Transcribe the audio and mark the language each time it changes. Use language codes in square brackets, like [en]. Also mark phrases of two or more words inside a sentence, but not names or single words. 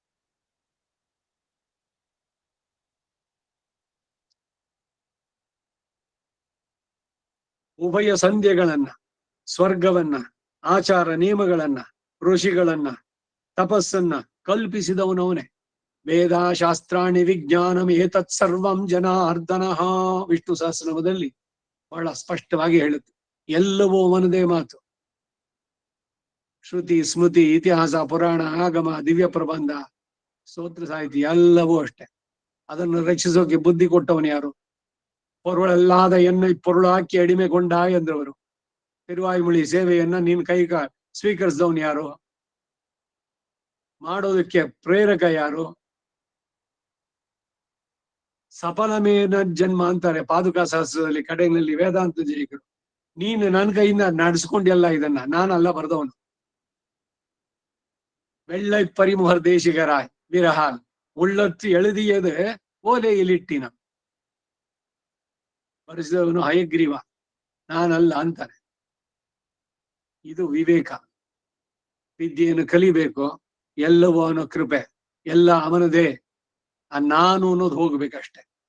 [kn] ಉಭಯ ಸಂಧ್ಯೆಗಳನ್ನ, ಸ್ವರ್ಗವನ್ನ, ಆಚಾರ ನಿಯಮಗಳನ್ನ, ಋಷಿಗಳನ್ನ, ತಪಸ್ಸನ್ನ ಕಲ್ಪಿಸಿದವನು ಅವನೇ. [sa] ವೇದ ಶಾಸ್ತ್ರಾಣಿ ವಿಜ್ಞಾನಂ ಏತತ್ ಸರ್ವಂ ಜನಾರ್ದನ, [kn] ವಿಷ್ಣು ಸಹಸ್ರನಾಮದಲ್ಲಿ ಬಹಳ ಸ್ಪಷ್ಟವಾಗಿ ಹೇಳುತ್ತೆ. ಎಲ್ಲವೂ ಅವನದೇ ಮಾತು. ಶ್ರುತಿ ಸ್ಮೃತಿ ಇತಿಹಾಸ ಪುರಾಣ ಆಗಮ ದಿವ್ಯ ಪ್ರಬಂಧ ಸ್ತೋತ್ರ ಸಾಹಿತ್ಯ ಎಲ್ಲವೂ ಅಷ್ಟೇ. ಅದನ್ನು ರಕ್ಷಿಸೋಕೆ ಬುದ್ಧಿ ಕೊಟ್ಟವನು ಯಾರು? [ta] பொருளல்லாத என்ன பொருளு ஆக்கி அடிமைகொண்ட ಎಂದವರು. [kn] ತಿರುವಾಯುಮುಳಿ ಸೇವೆಯನ್ನ ನಿನ್ ಕೈ ಸ್ವೀಕರಿಸಿದವನು ಯಾರು? ಮಾಡೋದಕ್ಕೆ ಪ್ರೇರಕ ಯಾರು? [sa] ಸಫಲಮೇನ ಜನ್ಮ [kn] ಅಂತಾರೆ ಪಾದುಕಾ ಸಹಸ್ರದಲ್ಲಿ ಕಡೆಯಲ್ಲಿ ವೇದಾಂತ ಜಯಿಕರು. ನೀನು ನನ್ನ ಕೈಯಿಂದ ನಡೆಸ್ಕೊಂಡೆಲ್ಲ ಇದನ್ನ, ನಾನಲ್ಲ ಬರೆದವನು. [ta] வெள்ளை பரிமுகர் தேசிகராய் விரகால் உள்ளத்து எழுதியது ಓಲೆಯಲ್ಲಿಟ್ಟಿನ [kn] ಬರೆಸಿದವನು ಹಯಗ್ರೀವ, ನಾನಲ್ಲ ಅಂತಾನೆ. ಇದು ವಿವೇಕ. ವಿದ್ಯೆಯನ್ನು ಕಲಿಬೇಕು, ಎಲ್ಲವೂ ಅವನ ಕೃಪೆ, ಎಲ್ಲ ಅವನದೇ. ನಾನು ಅನ್ನೋದು ಹೋಗ್ಬೇಕಷ್ಟೆ.